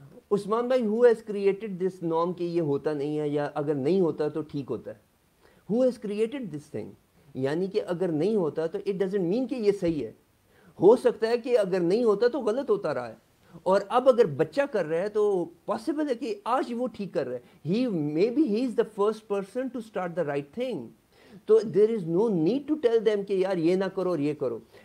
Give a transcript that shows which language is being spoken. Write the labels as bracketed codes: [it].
[ur] عثمان بھائی, [en] who has created this norm [ur] کہ یہ ہوتا نہیں ہے یا اگر نہیں ہوتا تو ٹھیک ہوتا ہے؟ [en] who has created this thing؟ [ur] یعنی کہ اگر نہیں ہوتا تو [en] it doesn't mean [ur] کہ یہ صحیح ہے. ہو سکتا ہے کہ اگر نہیں ہوتا تو غلط ہوتا رہا ہے, اور اب اگر بچہ کر رہا ہے تو پاسبل ہے کہ آج وہ ٹھیک کر رہا ہے. [en] maybe he is the first person to start the right thing. [ur] تو [en] there is no need to tell them [ur] کہ یار یہ نہ کرو اور یہ کرو.